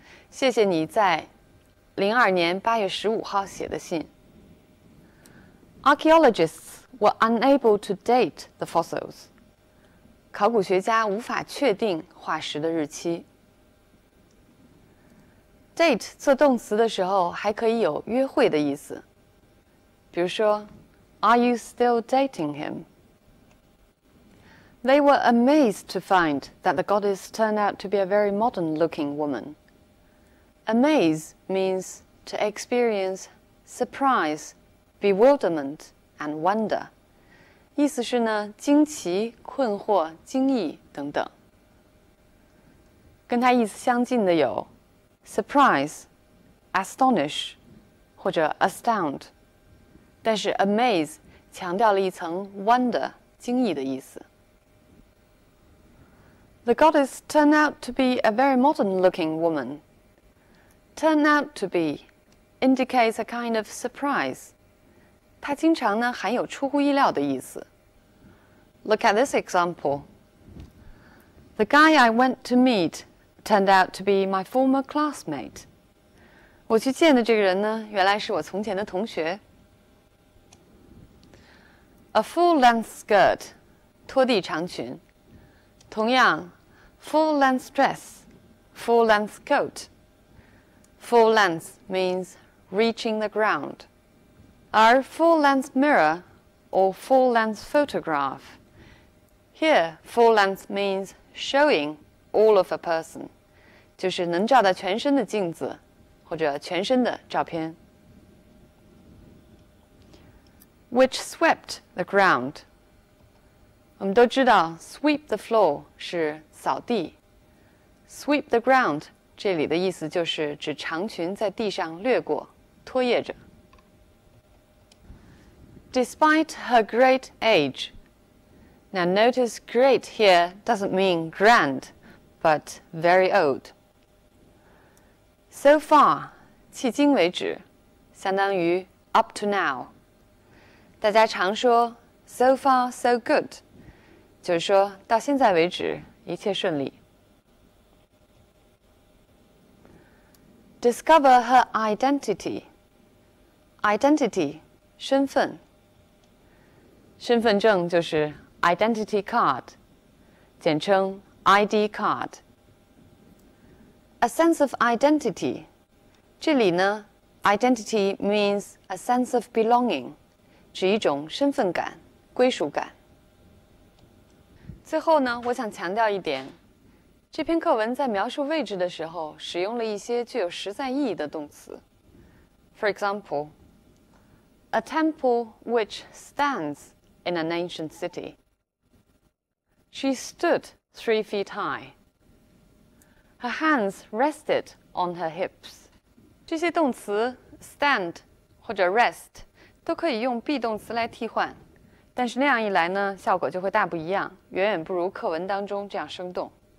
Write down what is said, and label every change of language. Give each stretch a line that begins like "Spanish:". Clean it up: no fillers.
Chinese: 谢谢你在02年8月15号写的信。
English: Archaeologists were unable to date the fossils.
Chinese: 考古学家无法确定化石的日期。 Date 做动词的时候还可以有约会的意思。比如说
English: Are you still dating him? They were amazed to find that the goddess turned out to be a very modern-looking woman. Amaze means to experience surprise, bewilderment, and wonder.
Chinese: 意思是呢，惊奇、困惑、惊异等等。跟它意思相近的有 surprise, astonish 或者 astound， 但是 amaze 强调了一层 wonder 惊异的意思。
English: The goddess turned out to be a very modern-looking woman. Turn out to be indicates a kind of surprise.
Chinese: 它经常呢含有出乎意料的意思。
English: Look at this example. The guy I went to meet turned out to be my former classmate.
Chinese: 我去见的这个人呢，原来是我从前的同学。
English: A full-length skirt,
Chinese: 拖地长裙。 同样
English: full-length dress, full-length coat. Full length means reaching the ground. Our full-length mirror or full-length photograph. Here, full-length means showing all of a person.
Chinese: 就是能照到全身的镜子或者全身的照片。
English: Which swept the ground.
Chinese: 我们都知道
English: sweep the floor
Chinese: 是扫地 ，
English: sweep the ground
Chinese: 这里的意思就是指长裙在地上掠过，拖曳着。
English: Despite her great age. Now notice great here doesn't mean grand, but very old. So far,
Chinese: 迄今为止，相当于
English: up to now.
Chinese: 大家常说 so far so good. 就是说到现在为止一切顺利。
English: Discover her identity.
Chinese: Identity 身份，身份证就是 identity card， 简称 ID card。
English: A sense of identity，
Chinese: 这里呢
English: identity means a sense of belonging，
Chinese: 指一种身份感、归属感。最后呢，我想强调一点，这篇课文在描述位置的时候，使用了一些具有实在意义的动词。
English: For example, a temple which stands in an ancient city. She stood 3 feet high. Her hands rested on her hips.
Chinese: 这些动词 stand 或者 rest 都可以用 be 动词来替换。但是那样一来呢，效果就会大不一样，远远不如课文当中这样生动。